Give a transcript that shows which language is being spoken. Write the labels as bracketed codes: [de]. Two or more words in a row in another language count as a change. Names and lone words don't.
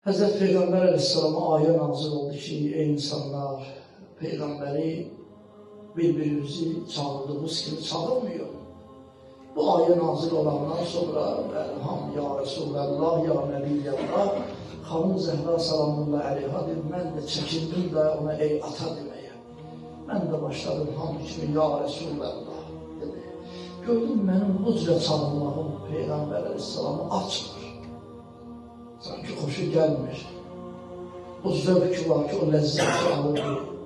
[tr] Hazreti Peygamber Aleyhisselam'a ayet nazil oldu ki, ey insanlar, Peygamberi birbirimizi çağırdığımız gibi çağırmıyor. [az] Bu ayet nazil olandan sonra elham [ar] ya Resulallah, ya Nebiyallah, [az] Hanım Zehra [ar] salamullahi aleyha [az] dedi, mən də çəkindim də ona ey ata deməyə. Mən də başladım hamı kimi [ar] ya Resulallah [az] dedi. Gördüm mənim bu cürə çağırmağım Peygamber Aleyhisselam'ı açmır. Sanki xoşu gəlmir. O zövk var ki, o ləzzət ki alır.